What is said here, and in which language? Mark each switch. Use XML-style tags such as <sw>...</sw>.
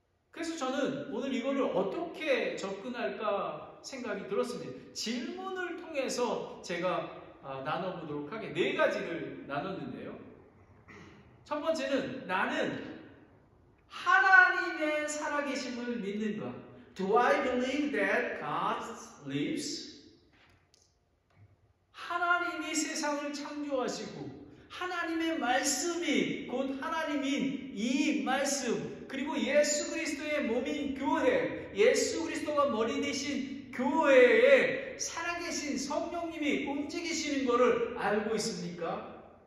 <ko>그래서 저는 오늘 이거를 어떻게 접근할까 생각이 들었습니다. 질문을 통해서 제가 나눠보도록 하게 4가지를 나눴는데요. 첫 번째는 나는 하나님의 살아계심을 믿는가?</ko> <en>Do I believe that God lives?</en> <ko>하나님이 세상을 창조하시고 하나님의 말씀이 곧 하나님인 이 말씀 그리고 예수 그리스도의 몸인 교회, 예수 그리스도가 머리 되신 교회에 살아계신 성령님이 움직이시는 것을 알고 있습니까?</ko>